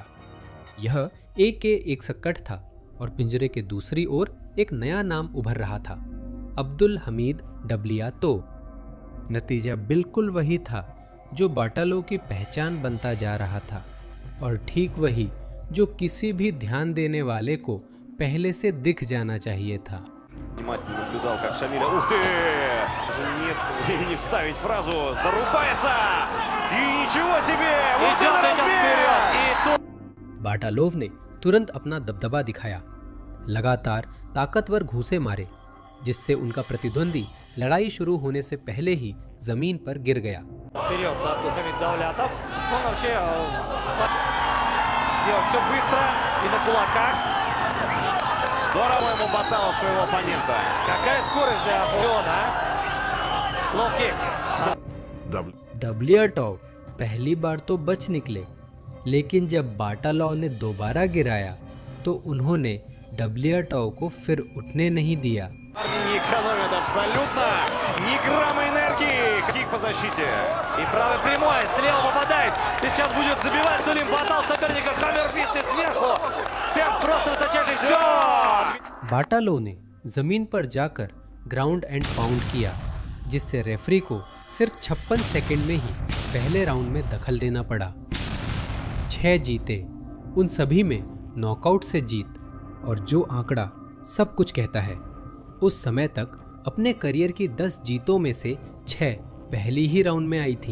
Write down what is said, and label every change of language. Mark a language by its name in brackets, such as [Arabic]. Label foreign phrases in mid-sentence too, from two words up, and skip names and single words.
[Hindi] यह एक के एक सक्कट था और पिंजरे के दूसरी ओर एक नया नाम उभर रहा था, अब्दुल हमीद डबलियातोव। नतीजा बिल्कुल वही था जो बाटालोव की पहचान बनता जा रहा था और ठीक वही जो किसी भी ध्यान देने वाले को पहले से दिख जाना चाहिए था। [Russian] Внимательно наблюдал, как Шамиля... Ух ты! Даже нет времени вставить фразу. Зарубается! И ничего себе! Вот это размер! [Hindi] बाटालोव ने तुरंत अपना दबदबा दिखाया, लगातार ताकतवर घूंसे मारे जिससे उनका प्रतिद्वंदी लड़ाई शुरू होने से पहले ही जमीन पर गिर गया। [Russian] Вперед, Абдулхамид Давлятов. Он вообще делает все быстро и на кулаках. Здорово ему ботал своего оппонента. Какая скорость для Леона, а? Лоу-кик. [Hindi] डबलियाटोव पहली बार तो बच निकले, लेकिन जब बाटालोव ने दोबारा गिराया तो उन्होंने डबलियाटोव को फिर उठने नहीं दिया। [Russian] Парни не экономят абсолютно. Ни грамма энергии. Кик по защите. И правый прямой. Слева попадает. И сейчас будет забивать Сулим Баталов соперника. Хаммерфист и сверху. Темп просто высочайший. Все. [Hindi] बाटालोव ने जमीन पर जाकर [English] ground and pound [Hindi] किया जिससे रेफरी को सिर्फ 56 सेकंड में ही पहले राउंड में दखल देना पड़ा। 6 जीते, उन सभी में नॉकआउट से जीत, और जो आंकड़ा सब कुछ कहता है, उस समय तक अपने करियर की 10 जीतों में से 6 पहली ही राउंड में आई थीं।